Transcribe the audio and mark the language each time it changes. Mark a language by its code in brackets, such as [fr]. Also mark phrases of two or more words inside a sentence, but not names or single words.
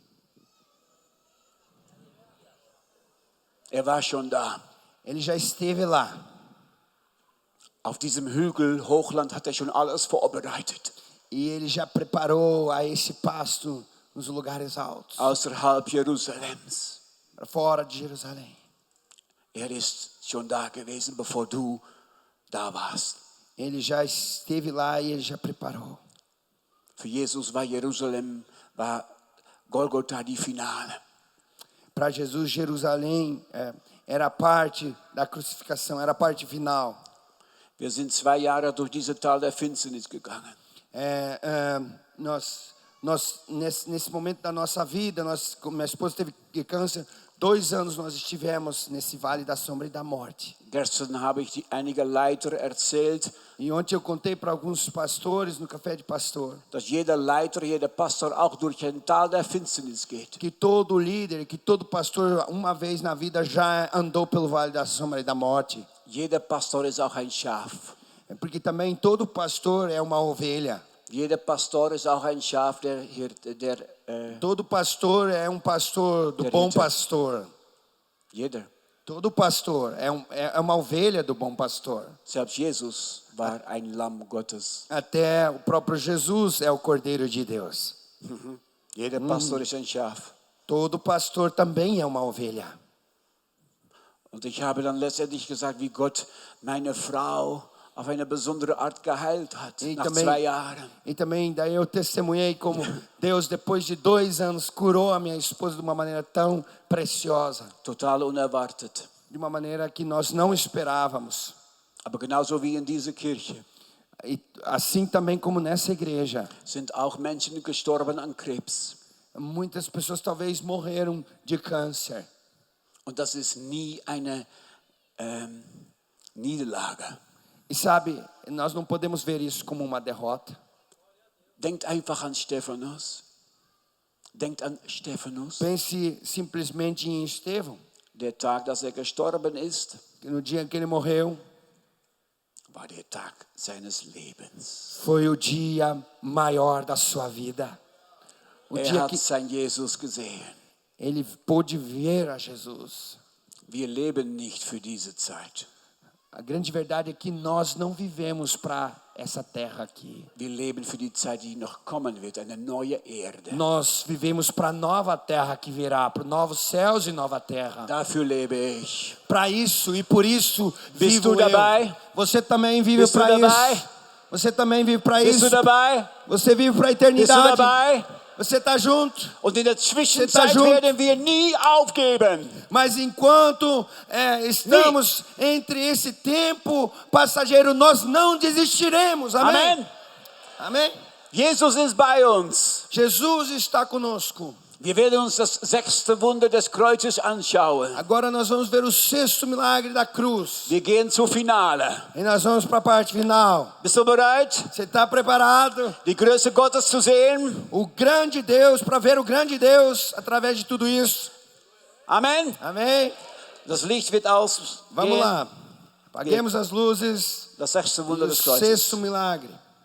[de] War schon da. [pt] Ele já esteve lá. [de] Auf diesem Hügel, Hochland, hat schon alles vorbereitet. [pt] E ele já preparou a esse pasto nos lugares altos, [de] Außerhalb Jerusalems. [pt] para fora de Jerusalém. [de] Ist schon da gewesen, bevor du da warst. [pt] Ele já esteve lá e ele já preparou. [de] Für Jesus war Jerusalem, war Golgotha die Finale. [pt] Para Jesus, Jerusalém era a parte da crucificação, era a parte final. [de] Wir sind 2 Jahre durch diese Tal der Finsternis gegangen. [pt] Nós nesse momento da nossa vida, minha esposa teve câncer, 2 anos nós estivemos nesse vale da sombra e da morte. [de] Gestern habe ich einige Leiter erzählt, [pt] E ontem eu contei para alguns pastores no café de pastor, [de] dass jeder Leiter, jeder Pastor auch durch ein Tal der Finsternis geht. [pt] que todo líder, que todo pastor uma vez na vida já andou pelo vale da sombra e da morte. [de] Jeder Pastor ist auch ein Schaf. [pt] Porque também todo pastor é uma ovelha. [de] Jeder Pastor ist auch ein Schaf, [pt] Todo pastor é um pastor do [de] Der [pt] bom [de] Ritter. [pt] pastor. [de] jeder. [pt] Todo pastor é uma ovelha do bom pastor. [de] Selbst Jesus war ein Lamm Gottes. [pt] Até o próprio Jesus é o Cordeiro de Deus. [de] Jeder Pastor ist ein Schaf. [pt] Todo pastor também é uma ovelha. [de] Und ich habe dann letztendlich gesagt, wie Gott meine Frau auf eine besondere Art geheilt hat, nach 2 Jahren. [pt] E também daí eu testemunhei como Deus, depois de 2 anos, curou a minha esposa de uma maneira tão preciosa. [de] Total unerwartet. [pt] De uma maneira que nós não esperávamos. [de] Aber genauso wie in dieser Kirche [pt] E assim também como nessa igreja. [de] sind auch Menschen gestorben an Krebs. [pt] Muitas pessoas talvez morreram de câncer. [de] Und das ist nie eine Niederlage. [pt] E sabe, nós não podemos ver isso como uma derrota. [de] Denkt einfach an Stephanus. Denkt an Stephanus. [pt] Pense simplesmente em Estevão. [de] Der Tag, dass gestorben ist, [pt] Que no dia que ele morreu, [de] war der Tag seines Lebens. [pt] foi o dia maior da sua vida. O dia [de] Hat [pt] que [de] sein Jesus gesehen. [pt] ele pôde ver a Jesus. [de] Wir leben nicht für diese Zeit. [pt] A grande verdade é que nós não vivemos para essa terra aqui. [de] Wir leben für die Zeit, die noch kommen wird, eine neue Erde. [pt] Nós vivemos para a nova terra que virá, para novos céus e nova terra. [de] Dafür lebe ich. [pt] Para isso e por isso [de] Bist [pt] vivo [de] du dabei? [pt] eu. Você também vive [de] Bist du [pt] para [de] dabei? [pt] isso. Você também vive para [de] Bist [pt] isso. [de] du dabei? [pt] Você vive para a [de] Bist du [pt] eternidade. [de] dabei? [pt] Você está junto? [de] Und in der [pt] tá [de] Zwischenzeit [pt] junto? [de] werden wir nie aufgeben. [pt] Mas enquanto estamos entre esse tempo passageiro, nós não desistiremos. Amém? [de] Amen. [pt] Amém? [de] Jesus ist bei uns. [pt] Jesus está conosco. [de] Wir werden uns das 6. Wunder des Kreuzes anschauen. [pt] Agora nós vamos ver o 6º milagre da cruz. [de] Wir gehen zur Finale. [pt] E nós vamos para a parte final. [de] Bist du bereit, [pt] Você está preparado? [de] die Größe Gottes zu sehen? [pt] O grande Deus, para ver o grande Deus através de tudo isso. [de] Amen. [pt] Amém? [de] Das Licht wird ausgehen. [pt] Vamos lá. Apaguemos as luzes. [de] Das 6. Wunder [pt] O [de] des Kreuzes. [pt] 6º milagre.